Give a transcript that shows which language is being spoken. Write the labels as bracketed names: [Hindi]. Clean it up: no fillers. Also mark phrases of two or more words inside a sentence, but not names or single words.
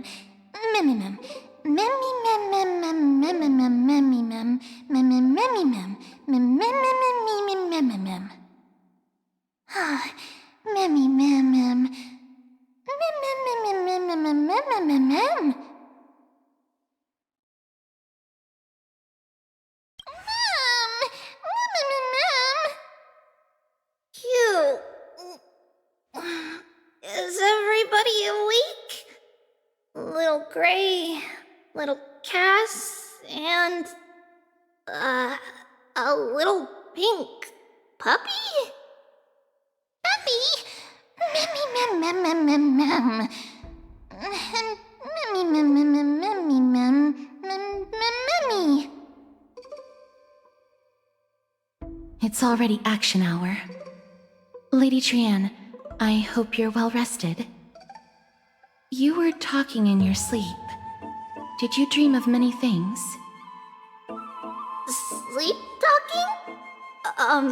[English] Memmy, mem. Memmy, mem, mem, mem, mem, mem, mem, memmy, mem. Memmy, memmy, mem. Mem, mem, mem, mem, mem, mem, mem. Ah, memmy, mem, mem. Mem, mem, mem, mem, mem, mem, mem, mem, mem, mem. Cute. Is everybody awake? Little Gray, little Cass, and a little pink puppy? Puppy? Memmy, mem, mem, mem, mem, mem. Memmy, mem, mem, mem, memmy, mem, mem, memmy. It's already action hour. Lady Trian, I hope you're well rested. You were talking in your sleep. Did you dream of many things? Sleep talking?